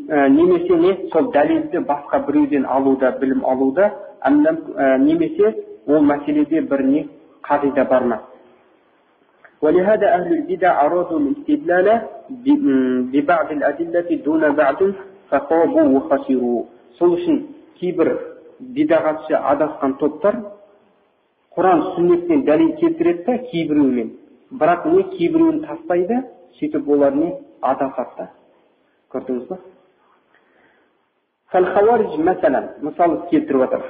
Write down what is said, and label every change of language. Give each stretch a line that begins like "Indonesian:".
Kazakh: Немесе не сол дәлелді басқа біреуден алуда, білім алуда, немесе ол мәселеде бір не қағида бар ма.
Arabic: ولهذا أهل البدع أرادوا الاستدلال ببعض الأدلة دون بعض فخابوا وخسروا.
Kazakh: Сол үшін кейбір бидағатшы адасқан топтар Құран сүннеттен дәлел келтіреді кейбіреумен. Бірақ не кейбіреуін тастайды, сөйтіп олар не адасады. Көрдіңіз ба? Фал-хавариж мәсәлән, мысалы келтіріп отыр.